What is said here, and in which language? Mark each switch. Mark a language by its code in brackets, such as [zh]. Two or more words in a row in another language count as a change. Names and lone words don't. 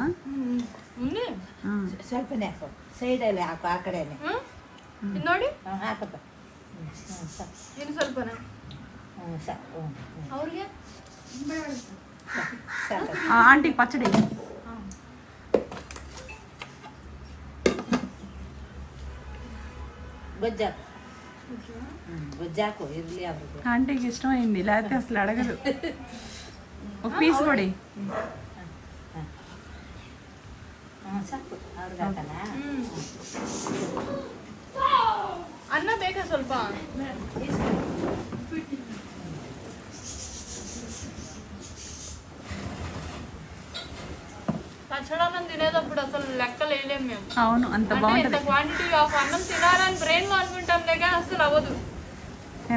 [te] ఉంది [kn] ಸ್ವಲ್ಪನೇ ಸೈಡಲ್ಲಿ ಹಾಕು ಆ ಕಡೆನೆ ನೋಡಿ ಹಾಕಪ್ಪ ಇನ್ನು ಸ್ವಲ್ಪನಾ ಸಾಕು ಅವ್ರಿಗೆ ಸಾಕು [te] ఆంటీకి పచ్చడి. [kn] ಗೊಜ್ಜಾಕು ಗೊಜ್ಜಾಕು ಇರಲಿ ಅವ್ರಿಗೆ [te] ఆంటీకి ఇష్టమైంది, లేకపోతే అసలు అడగదు. ఒక పీస్ కొడి. [kn] ಸಾಕು ಅವ್ರಿಗೆ ಹಾಕಲ್ಲ ಅನ್ನ ಬೇಕಾ ಸ್ವಲ್ಪ? [te] పచ్చడన్నం తినేటప్పుడు అసలు లెక్కలు వేయలేము మేము. అవును, అంత అంటే బాగుంటది. ఎంత [en] quantity of [te] అన్నం తినాలని బ్రెయిన్ లో అనుకుంటాం కానీ అసలు అవ్వదు. ఎంత